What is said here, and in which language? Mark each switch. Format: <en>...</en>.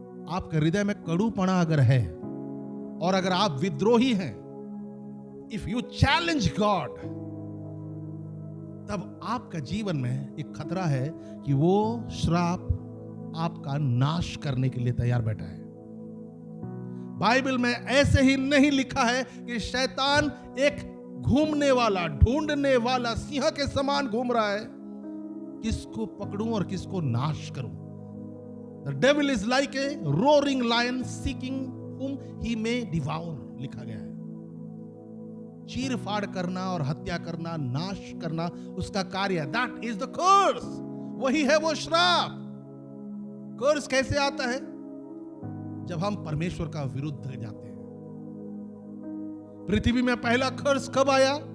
<hi>आपके हृदय में कड़ूपना अगर है और अगर आप विद्रोही हैं,</hi> <en>if you challenge God,</en> <hi>तब आपका जीवन में एक खतरा है कि वो श्राप आपका नाश करने के लिए तैयार बैठा है। बाइबल में ऐसे ही नहीं लिखा है कि शैतान एक घूमने वाला, ढूंढने वाला सिंह के समान घूम रहा है, किसको पकड़ूं और किसको नाश करूं।</hi> <en>The devil is like a roaring lion seeking whom he may devour,</en> <hi>लिखा गया है। चीर फाड़ करना और हत्या करना, नाश करना उसका कार्य,</hi> <en>That is the curse.</en> <hi>वही है वो श्राप। कर्स कैसे आता है? जब हम परमेश्वर का विरुद्ध जाते हैं। पृथ्वी में पहला कर्स कब आया?</hi>